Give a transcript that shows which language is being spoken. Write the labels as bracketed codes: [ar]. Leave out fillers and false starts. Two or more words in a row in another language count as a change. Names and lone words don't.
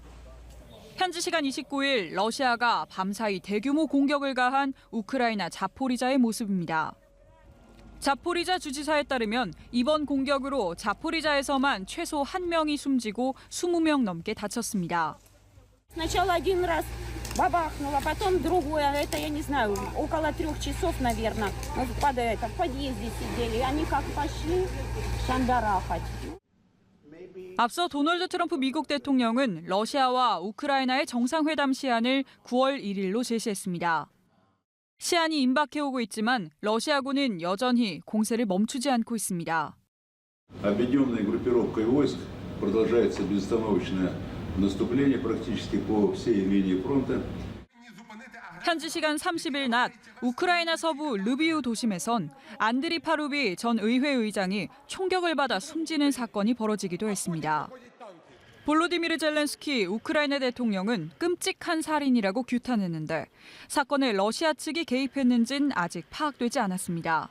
[ko] 현지 시간 29일 러시아가 밤사이 대규모 공격을 가한 우크라이나 자포리자의 모습입니다. 자포리자 주지사에 따르면 이번 공격으로 자포리자에서만 최소 1명이 숨지고 20명 넘게 다쳤습니다. [ru] Сначала один раз бабахнуло, потом другое. Это, я не знаю, около 3 часов, наверное, в подъезде сидели. Они как пошли шандарахать. [ko] 앞서 도널드 트럼프 미국 대통령은 러시아와 우크라이나의 정상회담 시한을 9월 1일로 제시했습니다. 시한이 임박해오고 있지만 러시아군은 여전히 공세를 멈추지 않고 있습니다. [ru] Объединенной группировкой войск продолжается безостановочное наступление практически по всей линии фронта. [ko] 현지 시간 30일 낮 우크라이나 서부 르비우 도심에선 안드리 파루비 전 의회 의장이 총격을 받아 숨지는 사건이 벌어지기도 했습니다. 볼로디미르 젤렌스키 우크라이나 대통령은 끔찍한 살인이라고 규탄했는데 사건에 러시아 측이 개입했는지는 아직 파악되지 않았습니다.